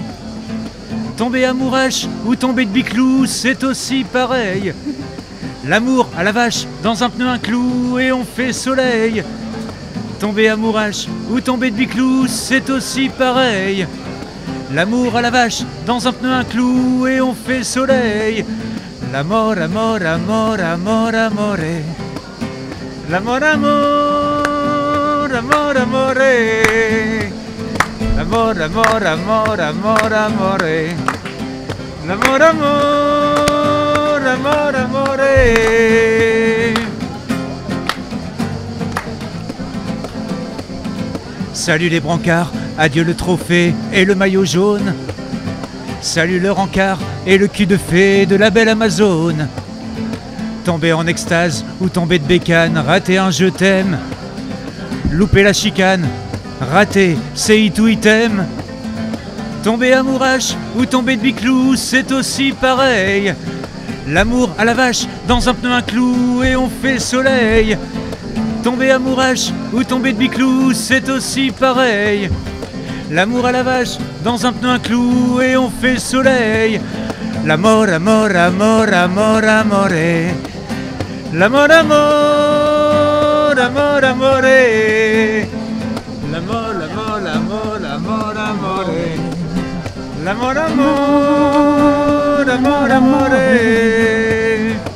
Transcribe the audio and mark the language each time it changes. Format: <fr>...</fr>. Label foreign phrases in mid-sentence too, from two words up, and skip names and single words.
<fr>Tomber amourache ou tomber de biclou, c'est aussi pareil. L'amour à la vache, dans un pneu un clou et on fait soleil. Tomber amourache ou tomber de biclou, c'est aussi pareil. L'amour à la vache, dans un pneu un clou et on fait soleil.</fr> <it>L'amor, amor, amor, amor, amore. L'amor, amor, amor, amore. L'amor, amor, amor, amor, amore. L'amor, amor, amor, amore.</it> <fr>Salut les brancards, adieu le trophée et le maillot jaune. Salut le rencard et le cul de fée de la belle Amazone. Tomber en extase ou tomber de bécane, rater un je t'aime. Louper la chicane, rater c'est it ou item. Tomber amourache ou tomber de biclou, c'est aussi pareil. L'amour à la vache, dans un pneu un clou et on fait soleil. Tomber amourache ou tomber de biclou, c'est aussi pareil. L'amour à la vache, dans un pneu un clou et on fait soleil.</fr> <it>L'amor, amor, amor, amor, amore. L'amor, amor, amor, amore. L'amor, l'amor, l'amor, l'amor, amore. L'amor, amor, amor, amore.</it>